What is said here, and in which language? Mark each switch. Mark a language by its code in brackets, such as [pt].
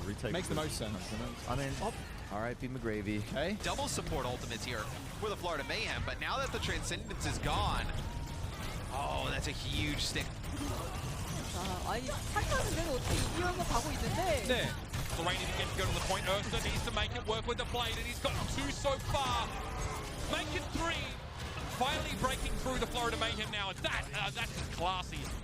[en] Makes the most sense. I mean, R.I.P. McGravy. Okay. Double support ultimates here for the Florida Mayhem, but now that the Transcendence is gone, oh, that's a huge stick. [ko] 아니 한타는 그래도 어떻게 이기면서 가고 있는데 네. [en] Lorraine again to go to the point. Ursa needs to make it work with the blade, and he's got two so far. Make it three. Finally breaking through the Florida Mayhem now. That's classy.